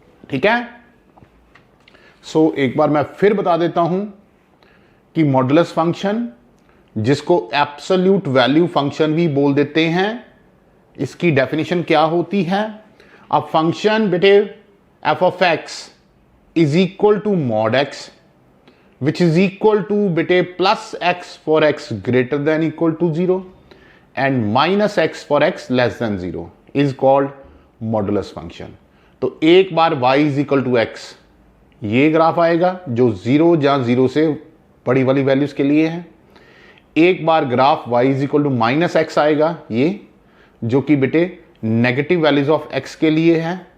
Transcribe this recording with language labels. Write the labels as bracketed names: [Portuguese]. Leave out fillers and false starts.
[Hindi] ठीक है। सो एक बार मैं फिर बता देता हूं कि मॉडुलस फंक्शन, जिसको एब्सोल्यूट वैल्यू फंक्शन भी बोल देते हैं, इसकी डेफिनेशन क्या होती है। [English] अब फंक्शन [Hindi] बेटे [English] f of x is equal to mod x, which is equal to बेटे plus x for x greater than equal to 0 and minus x for x less than 0 is called modulus function। [Hindi] तो एक बार [English] y is equal to x [Hindi] ये graph आएगा जो 0 या 0 से बड़ी वाली वैल्यूज के लिए है। एक bar graph [English] y is equal to minus x [Hindi] आएगा, ये जो कि बेटे नेगेटिव वैल्यूज ऑफ x के लिए है।